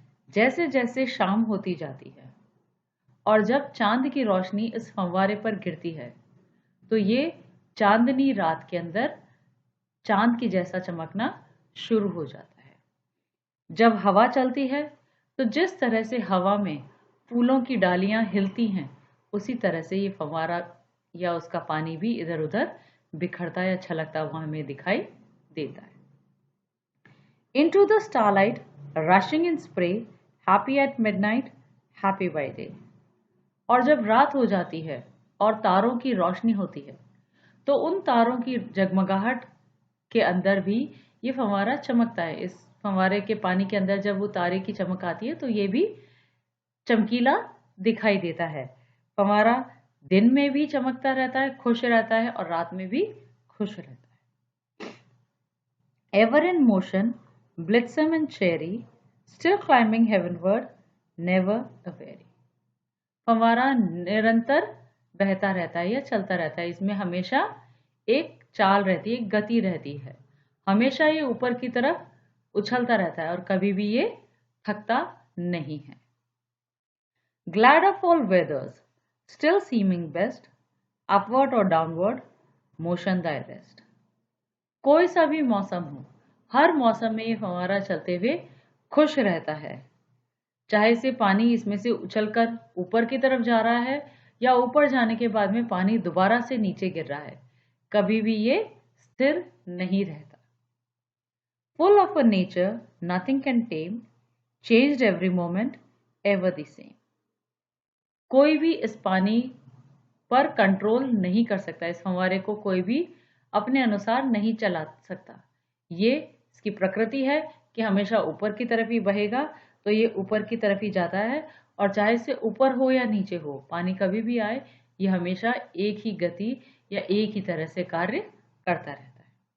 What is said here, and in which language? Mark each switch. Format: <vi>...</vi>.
<hi>जैसे जैसे शाम होती जाती है और जब चांद की रोशनी इस फंवारे पर गिरती है, तो ये चांदनी रात के अंदर चांद की जैसा चमकना शुरू हो जाता है. जब हवा चलती है तो जिस तरह से हवा में फूलों की डालियां हिलती हैं, उसी तरह से ये फंवारा या उसका पानी भी इधर उधर बिखरता या छलकता हुआ हमें दिखाई देता है.</hi> <en>Into the starlight, rushing in spray, happy at midnight, happy by day.</en> <hi>और जब रात हो जाती है और तारों की रोशनी होती है, तो उन तारों की जगमगाहट के अंदर भी ये फंवारा चमकता है. इस फंवारे के पानी के अंदर जब वो तारे की चमक आती है तो ये भी चमकीला दिखाई देता है. फंवारा दिन में भी चमकता रहता है, खुश रहता है और रात में भी खुश रहता है.</hi> <en>ever in motion, blithesome and cheery, still climbing heavenward, never a weary.</en> <hi>फव्वारा निरंतर बहता रहता है या चलता रहता है, इसमें हमेशा एक चाल रहती है, एक गति रहती है, हमेशा ये ऊपर की तरफ उछलता रहता है और कभी भी ये थकता नहीं है.</hi> <en>Glad of all weathers, still seeming best, upward or downward, motion thy rest.</en> <hi>कोई सा भी मौसम हो, हर मौसम में ये फव्वारा चलते हुए खुश रहता है, चाहे से पानी इसमें से उछलकर ऊपर की तरफ जा रहा है या ऊपर जाने के बाद में पानी दोबारा से नीचे गिर रहा है, कभी भी ये स्थिर नहीं रहता.</hi> <en>Full of a nature nothing can tame, changed every moment, ever the same.</en> <hi>कोई भी इस पानी पर कंट्रोल नहीं कर सकता, इस फव्वारे को कोई भी अपने अनुसार नहीं चला सकता. ये इसकी प्रकृति है कि हमेशा ऊपर की तरफ ही बहेगा, तो ये ऊपर की तरफ ही जाता है और चाहे से ऊपर हो या नीचे हो, पानी कभी भी आए, ये हमेशा एक ही गति या एक ही तरह से कार्य करता रहता है.</hi>